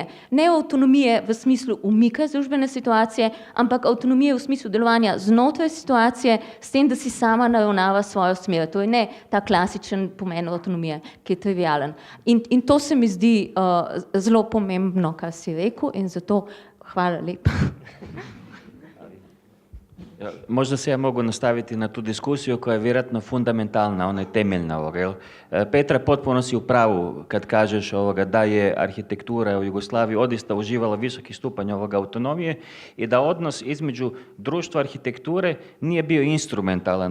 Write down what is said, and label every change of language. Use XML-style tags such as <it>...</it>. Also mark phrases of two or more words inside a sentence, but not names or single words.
<sl>Ne avtonomije v smislu umika iz družbene situacije, ampak avtonomije v smislu delovanja znotraj situacije, s tem, da si sama naravnava svojo smer. To je ne ta klasičen pomen avtonomije, ki je trivialen. In to se mi zdi zelo pomembno, kar si rekel, in zato hvala lepa.</sl> <hr>Možda se ja mogu nastaviti na tu diskusiju koja je vjerojatno fundamentalna, ona je temeljna ovoga, jel? Petra, potpuno si u pravu kad kažeš da je arhitektura u Jugoslaviji odista uživala visoki stupanj autonomije i da odnos između društva arhitekture nije bio instrumentalan.</hr>